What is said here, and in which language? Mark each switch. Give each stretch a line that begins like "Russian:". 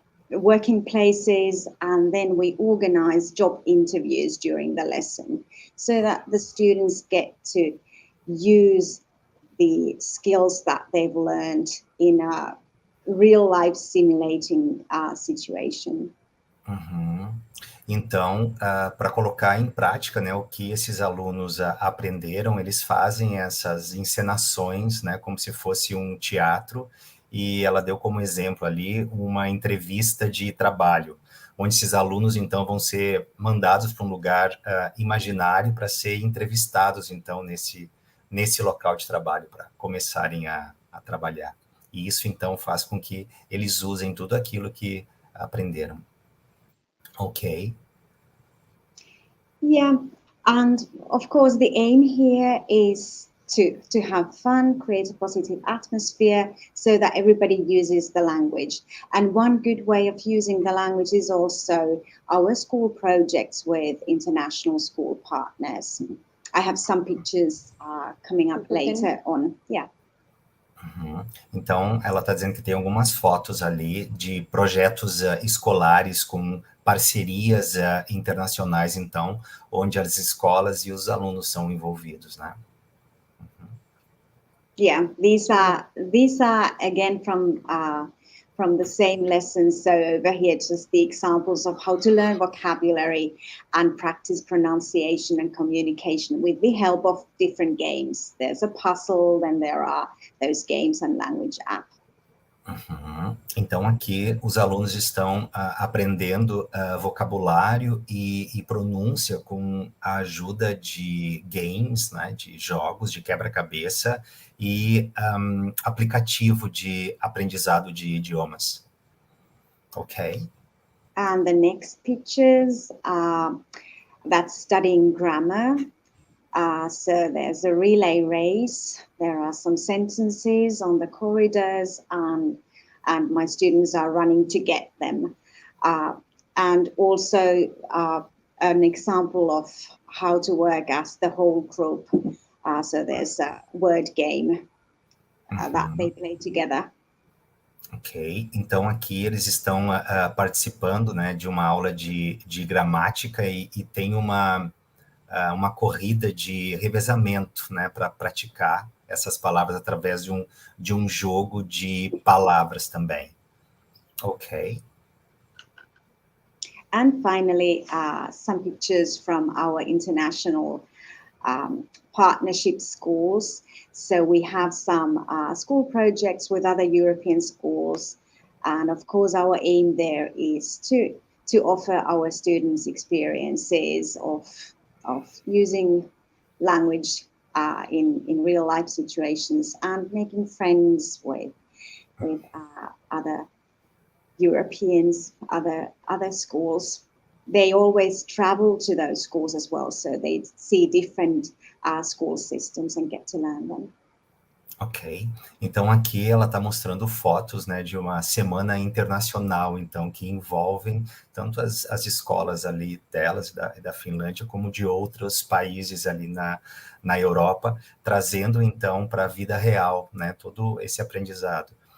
English: working places, and then we organize job interviews during the lesson so that the students get to use the skills that they've learned in a real life simulating situation.
Portuguese: Então, para colocar em prática, né, o que esses alunos aprenderam, eles fazem essas encenações, né, como se fosse um teatro, e ela deu como exemplo ali uma entrevista de trabalho, onde esses alunos, então, vão ser mandados para um lugar imaginário para ser entrevistados, então, nesse local de trabalho, para começarem a trabalhar. E isso, então, faz com que eles usem tudo aquilo que aprenderam. Okay.
English: Yeah, and of course the aim here is to have fun, create a positive atmosphere so that everybody uses the language. And one good way of using the language is also our school projects with international school partners. I have some pictures coming up later on. Yeah.
Portuguese: Então, ela está dizendo que tem algumas fotos ali de projetos escolares com parcerias internacionais, então, onde as escolas e os alunos são envolvidos, né?
English: Yeah, these are again from the same lessons. So over here, just the examples of how to learn vocabulary and practice pronunciation and communication with the help of different games. There's a puzzle, then there are those games and language app. Uhum.
Portuguese: Então, aqui os alunos estão aprendendo vocabulário e pronúncia com a ajuda de games, né, de jogos de quebra-cabeça e aplicativo de aprendizado de idiomas. Ok.
English: And the next pictures are that's studying grammar. So there's a relay race. There are some sentences on the corridors, and my students are running to get them. And also an example of how to work as the whole group. So there's a word game that they play together.
Portuguese: Ok, então aqui eles estão participando, né, de uma aula de gramática e tem uma corrida de revezamento, né, para praticar essas palavras através de um jogo de palavras também. Ok.
English: And finally, some pictures from our international partnership schools. So we have some school projects with other European schools. And of course, our aim there is to offer our students experiences of using language in real life situations and making friends with other Europeans, other schools. They always travel to those schools as well, so they see different school systems and get to learn them.
Portuguese: Ok, então aqui ela está mostrando fotos, né, de uma semana internacional, então, que envolvem tanto as escolas ali delas, da Finlândia, como de outros países ali na Europa, trazendo então para a vida real, né, todo esse aprendizado.